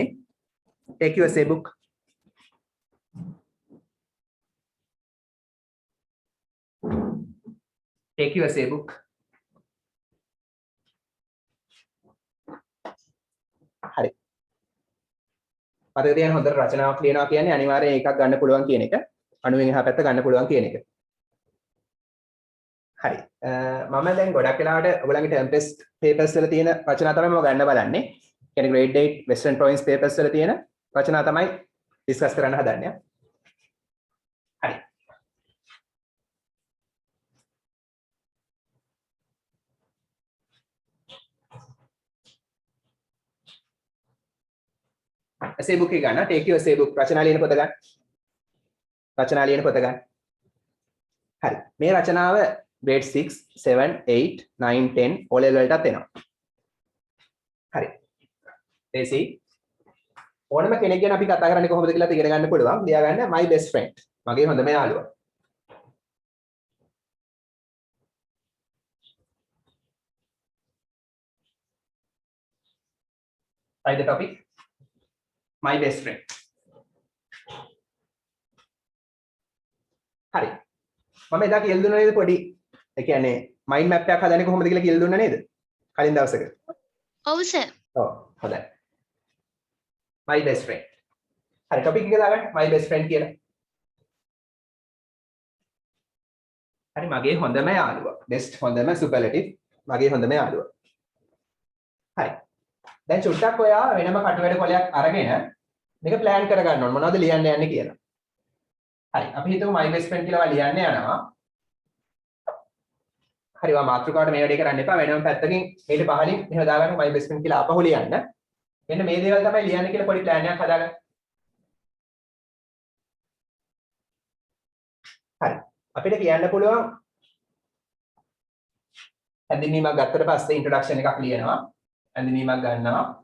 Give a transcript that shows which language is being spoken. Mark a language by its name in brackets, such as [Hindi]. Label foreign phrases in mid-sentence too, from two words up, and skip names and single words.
[English] Take your essay book. Take your essay book. [Sinhala] හරි. මතක තියාගන්න හොඳට රචනාවක් ලියනවා කියන්නේ අනිවාර්යයෙන් එකක් ගන්න පුළුවන් කියන එක. අණුවෙන් එහා පැත්ත ගන්න පුළුවන් කියන එක. හරි. මම දැන් ගොඩක් වෙලාවට ඔයගොල්ලන්ගේ [English] term test papers [Sinhala] වල තියෙන රචනා තමයි මම ගන්න බලන්නේ. කියන්නේ [English] grade 8 western province papers [Sinhala] වල තියෙන රචනා තමයි discuss කරන්න හදන්නේ. හරි. [English] essay book [Sinhala] එක ගන්න. [English] take your essay book. [Sinhala] රචනා ලියන පොත ගන්න. රචනා ලියන පොත ගන්න. හරි. මේ රචනාව [English] grade 6, 7, 8, 9, 10 O level [Sinhala] වලටත් එනවා. හරි. Daisy. ඕනම කෙනෙක් ගැන අපි කතා කරන්නේ කොහොමද කියලා ඉගෙන ගන්න පුළුවන්. ලියා ගන්න [English] my best friend. [Sinhala] මගේ හොඳම යාළුවා. [English] Write the topic. My best friend. [Sinhala] හරි. මම එදා කියලා දුන්නා නේද පොඩි ඒ කියන්නේ [English] mind map [Sinhala] එකක් හදන්නේ කොහොමද කියලා කියලා දුන්නා නේද? කලින් දවසක. ඔව් සර්. ඔව් හොඳයි. [English] My best friend. [Sinhala] හරි topic එක දාගන්න [English] my best friend [Sinhala] කියලා. හරි මගේ හොඳම යාළුවා. best හොඳම superlative මගේ හොඳම යාළුවා. හරි. දැන් චුට්ටක් ඔයා වෙනම කටුවැඩ කොලයක් අරගෙන මේක plan කර ගන්න ඕන මොනවද ලියන්න යන්නේ කියලා. හරි අපි හිතමු [English] my best friend [Sinhala] කියලා ලියන්න යනවා. හරි වා මාතෘකාවට මේ වැඩේ කරන්න එපා වෙනම පැත්තකින් මේක පහලින් මෙහෙම දාගන්න [English] my best friend [Sinhala] කියලා ආපහු ලියන්න. මෙන්න මේ දේවල් තමයි ලියන්න කියලා පොඩි plan එකක් හදාගන්න. හරි අපිට කියන්න පුළුවන් හැඳින්වීමක් ගත්තට පස්සේ introduction එකක් ලියනවා. හැඳින්වීමක් ගන්නවා.